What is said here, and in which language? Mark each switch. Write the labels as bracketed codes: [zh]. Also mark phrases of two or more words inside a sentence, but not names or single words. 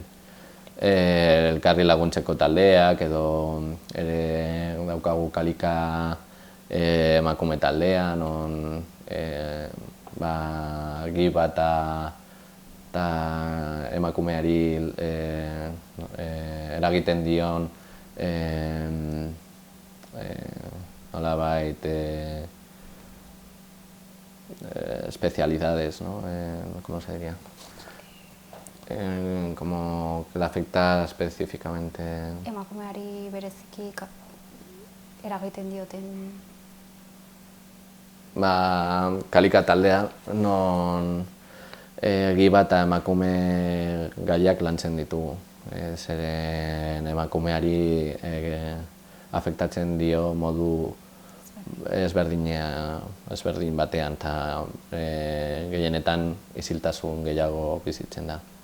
[eu] Elkarri laguntzeko taldeak edo daukagu kalika emakume taldea, non giba eta emakumeari eragiten dion nolabait [es] especialidades, ¿no? ¿Cómo se diría? Como que le afecta específicamente. [eu] Emakumeari bereziki eragiten dioten. Kalika taldea, non giba eta emakume gaiak lantzen ditugu. Zeren emakumeari afektatzen dio modu ezberdin batean, eta gehienetan isiltasun gehiago bizitzen da.